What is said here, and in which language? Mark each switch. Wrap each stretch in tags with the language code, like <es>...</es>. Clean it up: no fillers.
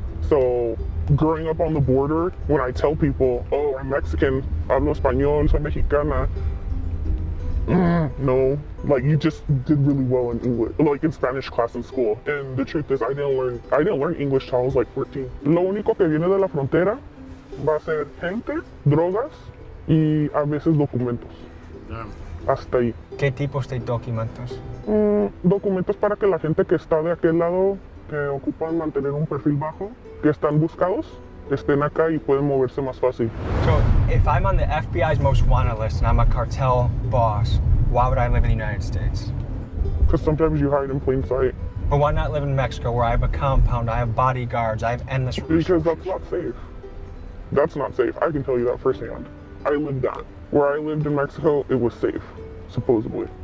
<en>So growing up on the border, when I tell people, oh, I'm Mexican,</en> <es>hablo español, soy mexicana,</es> <en>no, like you just did really well in English, like in Spanish class in school. And the truth is, I didn't learn English till I was like 14.</en> <es>Lo único que viene de la frontera va a ser gente, drogas y a veces documentos.</es> <en>Damn.</en> <es>Hasta ahí. ¿Qué tipos de documentos? Documentos para que la gente que está de aquel lado, que ocupan mantener un perfil bajo, que están buscados, estén acá y pueden moverse más fácil.</es> <en>So, if I'm on the FBI's most wanted list and I'm a cartel boss, why would I live in the United States? Because sometimes you hide in plain sight. But why not live in Mexico where I have a compound, I have bodyguards, I have endless Because that's not safe. That's not safe. I can tell you that firsthand. I lived that. Where I lived in Mexico, it was safe, supposedly.</en>